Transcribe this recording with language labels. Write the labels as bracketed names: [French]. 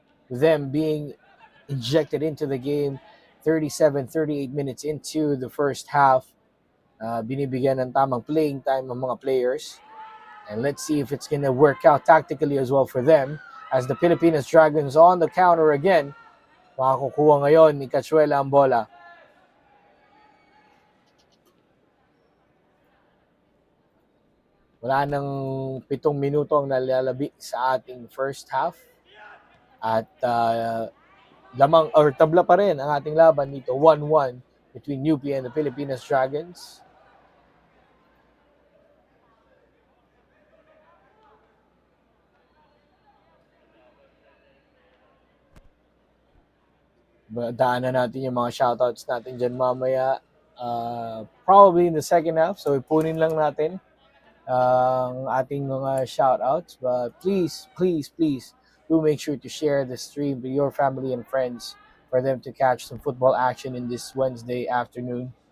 [English] Them being injected into the game 37, 38 minutes into the first half, [Filipino] binibigyan ng tamang playing time ng mga players. [English] And let's see if it's going to work out tactically as well for them as the Pilipinas Dragons on the counter again. [Filipino] Makakukuha ngayon ni Cachuela ang bola. Wala nang 7 minuto ang nalalabi sa ating first half. At lamang or tabla pa rin ang ating laban dito, 1-1 [English] between UP and the Pilipinas Dragons. [Filipino] Daanan natin yung mga shoutouts natin dyan mamaya. [English] Probably in the second half. [Filipino] So ipunin lang natin ang ating mga shoutouts. [English] But please, please, please do make sure to share the stream with your family and friends for them to catch some football action in this Wednesday afternoon.